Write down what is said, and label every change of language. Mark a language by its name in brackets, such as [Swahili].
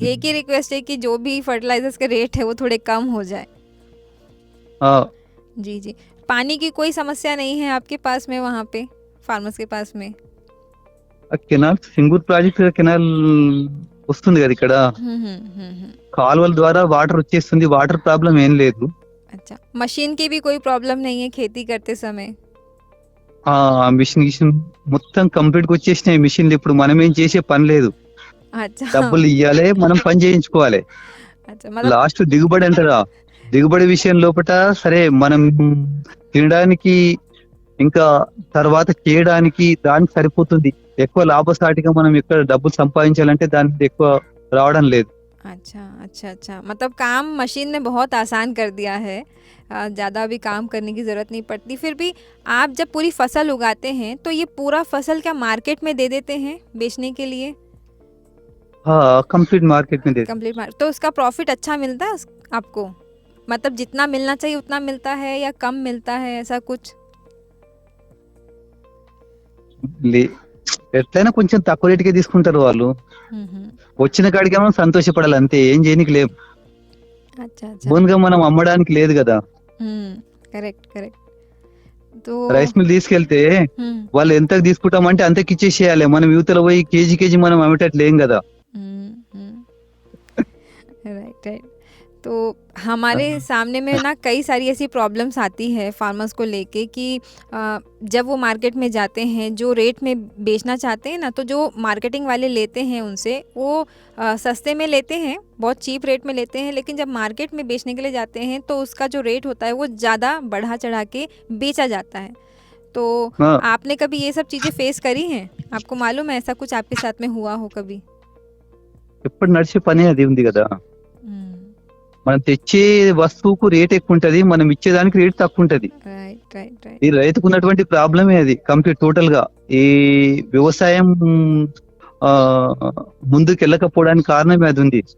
[Hindi] एक ही रिक्वेस्ट है कि जो भी फर्टिलाइजर्स के रेट है वो थोड़े कम हो जाए। ఆ, जी जी। पानी की कोई समस्या नहीं है आपके पास में, वहाँ पे फार्मर्स के पास में? [Telugu] ఆ కెనాల్ సింగూర్ ప్రాజెక్ట్ కెనాల్ వస్తుంది కదా ఇక్కడ, हम्म। కాలువల ద్వారా వాటర్ వచ్చేస్తుంది, వాటర్ ప్రాబ్లం ఏం లేదు. [Hindi] अच्छा, मशीन की भी कोई प्रॉब्लम नहीं है खेती करते समय? [Telugu] ఆ మిషన్ మొత్తం కంప్లీట్ గా వచ్చేసినాయి మిషన్లు. ఇప్పుడు మనం ఏం చేసే పని లేదు, [Hindi] अच्छा [Telugu] డబ్బులు ఇవ్వాలి, మనం పని చేయించుకోవాలి. [Hindi] अच्छा, मतलब [Telugu] లాస్ట్ దిగుబడి అంటారా, దిగుబడి విషయం లోపట సరే మనం తినడానికి ఇంకా తర్వాత చేయడానికి దానికి సరిపోతుంది. ఎక్కువ లాభసాటిగా మనం ఎక్కడ డబ్బులు సంపాదించాలంటే దాని మీద ఎక్కువ రావడం లేదు. [Hindi] अच्छा अच्छा अच्छा, मतलब काम मशीन ने बहुत आसान कर दिया है, ज़्यादा भी काम करने की ज़रूरत नहीं पड़ती। फिर भी आप जब पूरी फसल उगाते हैं तो ये पूरा फसल क्या मार्केट में दे देते हैं बेचने के लिए? हाँ, कंप्लीट मार्केट में दे कंप्लीट मार्केट, तो उसका प्रॉफिट अच्छा मिलता है आपको? मतलब जितना मिलना चाहिए उतना मिलता है या कम मिलता है, ऐसा कुछ? [Telugu] లే- ఎట్లయినా కొంచెం తక్కువ రేటుకే తీసుకుంటారు వాళ్ళు. हम्म। వచ్చిన కాడికేమో సంతోషపడాలి అంతే, ఏం చేయనికి లేదు. [Hindi] अच्छा अच्छा। [Telugu] బోన్గా మనం అమ్మడానికి లేదు కదా. [Hindi] Correct correct. तो [Telugu] రైస్ మిల్ తీసుకెళ్తే हम्म వాళ్ళు ఎంతకు తీసుకుంటామంటే అంతకి ఇచ్చేసేయాలి. మనం యువతలో పోయి కేజీ మనం అమ్మేటట్లు ఏం కదా. [Hindi] Right right. तो हमारे सामने में ना कई सारी ऐसी प्रॉब्लम्स आती है फार्मर्स को लेके कि जब वो मार्केट में जाते हैं, जो रेट में बेचना चाहते हैं ना, तो जो मार्केटिंग वाले लेते हैं उनसे वो सस्ते में लेते हैं, बहुत चीप रेट में लेते हैं, लेकिन जब मार्केट में बेचने के लिए जाते हैं तो उसका जो रेट होता है वो ज़्यादा बढ़ा चढ़ा के बेचा जाता है। तो हाँ। आपने कभी ये सब चीज़ें फेस करी हैं? आपको मालूम है ऐसा कुछ आपके साथ में हुआ हो कभी? [Telugu] ఎప్పుడు నడిచే పని అది ఉంది కదా. हम्म, మనం తెచ్చే వస్తువుకు రేట్ ఎక్కువ ఉంటది, మనం ఇచ్చేదానికి రేట్ తక్కువ ఉంటది. [Hindi] Right right right. [Telugu] ఈ రైతుకు ఉన్నటువంటి ప్రాబ్లమే అది కంప్లీట్ టోటల్ గా. ఈ వ్యవసాయం ఆ ముందుకు వెళ్ళకపోవడానికి కారణమే అది ఉంది.